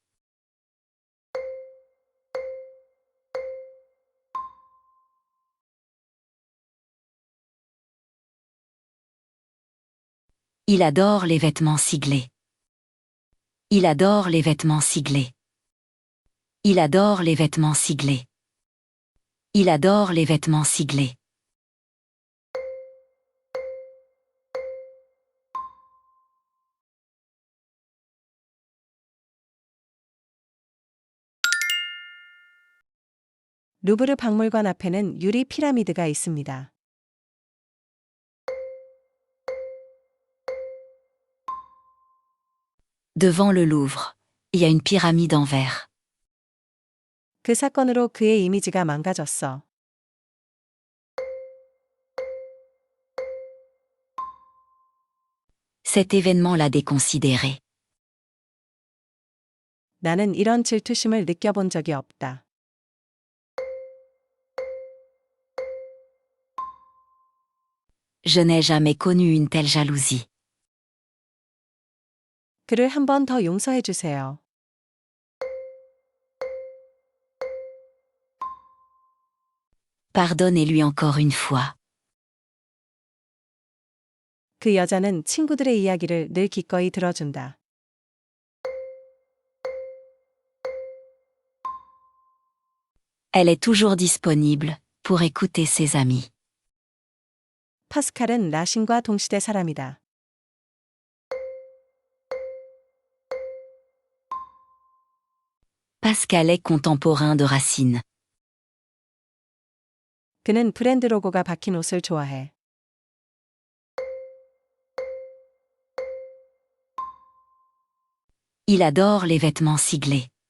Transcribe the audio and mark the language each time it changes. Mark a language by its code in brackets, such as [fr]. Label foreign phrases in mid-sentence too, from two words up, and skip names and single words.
[fr] Il adore les vêtements siglés. Il adore les vêtements siglés. Il adore les vêtements siglés. Il adore les vêtements siglés. [ko] 루브르 박물관 앞에는 유리 피라미드가 있습니다. [fr] Devant le Louvre, il y a une pyramide en verre. [ko] 그 사건으로 그의 이미지가 망가졌어. [fr] Cet événement l'a déconsidéré. [ko] 나는 이런 질투심을 느껴본 적이 없다. [fr] Je n'ai jamais connu une telle jalousie. [ko] 그를 한 번 더 용서해 주세요. [fr] Pardonnez-lui encore une fois. [ko] 그 여자는 친구들의 이야기를 늘 기꺼이 들어준다. [fr] Elle est toujours disponible pour écouter ses amis. [ko] 파스칼은 라신과 동시대 사람이다. [fr] Pascal est contemporain de Racine. [ko] 그는 브랜드 로고가 박힌 옷을 좋아해. [fr] Il adore les vêtements siglés.